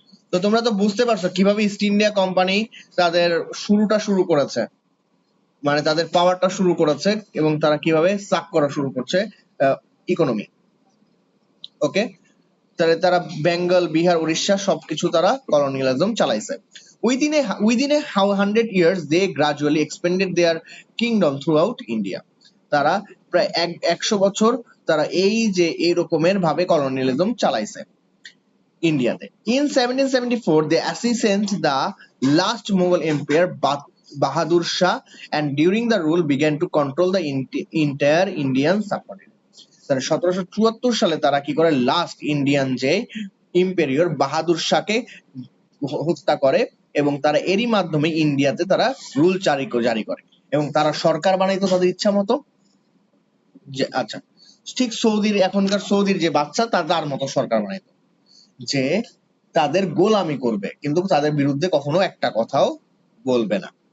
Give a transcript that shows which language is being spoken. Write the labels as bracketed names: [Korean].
[Bangla] তো তোমরা তো বুঝতে পারছো কিভাবে ইস্ট ইন্ডিয়া কোম্পানি তাদের শুরু করেছে, মানে তাদের পাওয়ারটা শুরু করেছে এবং তারা কিভাবে সাক করা শুরু করছে ইকোনমি। ওকে, তারা বেঙ্গল, বিহার, উড়িষ্যা সবকিছু তারা কলোনিয়ালিজম চালাইছে। [English] Within a 100 years they gradually expanded their kingdom throughout India. [Bangla] তারা প্রায় 100 বছর তারা এই যে এই রকমের ভাবে কলোনিয়ালিজম চালাইছে ইন্ডিয়াতে। [English] In 1774, they assassinated the last Mughal emperor Bahadur Shah, and during the rule began to control the entire Indian subcontinent. [Bangla] তারা 1774 সালে তারা কি করে লাস্ট ইন্ডিয়ান যে ইম্পেরিয়র বাহাদুর শাহকে হত্যা করে এবং তারা এরই মাধ্যমে ইন্ডিয়াতে তারা রুল জারি করে এবং তারা সরকার বানাইতো তাদের ইচ্ছা মতো। যে আচ্ছা, ঠিক সৌদির এখনকার সৌদির যে বাচ্চা তার মতো সরকার বানাইতো, যে তাদের গোলামি করবে কিন্তু তাদের বিরুদ্ধে কখনো একটা কথাও বলবে না।